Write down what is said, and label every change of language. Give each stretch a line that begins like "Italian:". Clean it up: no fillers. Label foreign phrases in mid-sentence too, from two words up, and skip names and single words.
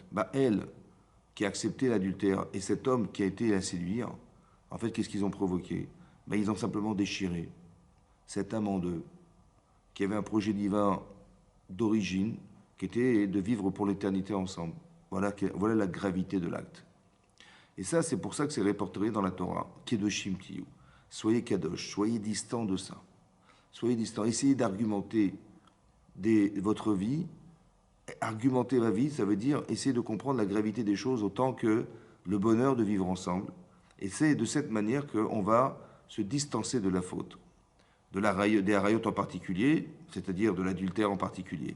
French: Elle, qui a accepté l'adultère, et cet homme qui a été la séduire, en fait, qu'est-ce qu'ils ont provoqué? Ils ont simplement déchiré cette âme en deux, qui avait un projet divin d'origine, qui était de vivre pour l'éternité ensemble. Voilà la gravité de l'acte. Et ça, c'est pour ça que c'est répertorié dans la Torah.
Hebrew: קדושים תהיו.
French: Soyez kadosh, soyez distant de ça. Soyez distant. Essayez d'argumenter votre vie. Argumenter ma vie, ça veut dire essayer de comprendre la gravité des choses autant que le bonheur de vivre ensemble. Et c'est de cette manière qu'on va se distancer de la faute, des harayot en particulier, c'est-à-dire de l'adultère en particulier.